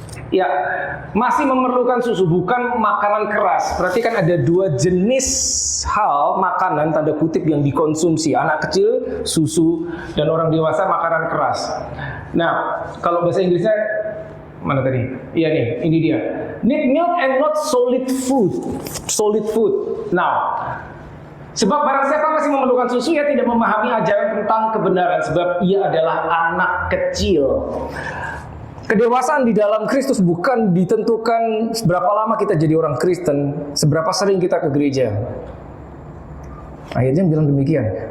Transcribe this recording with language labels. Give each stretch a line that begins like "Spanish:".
Indonesian: Ya, masih memerlukan susu, bukan makanan keras. Berarti kan ada 2 jenis hal makanan tanda kutip yang dikonsumsi. Anak kecil, susu, dan orang dewasa makanan keras. Nah, kalau bahasa Inggrisnya mana tadi? Iya nih, ini dia.
English: Need milk and not solid food. Solid food.
Indonesian: Now, sebab barang siapa masih memerlukan susu, ia tidak memahami ajaran tentang kebenaran, sebab ia adalah anak kecil. Kedewasaan di dalam Kristus bukan ditentukan seberapa lama kita jadi orang Kristen, seberapa sering kita ke gereja. Ayatnya bilang demikian.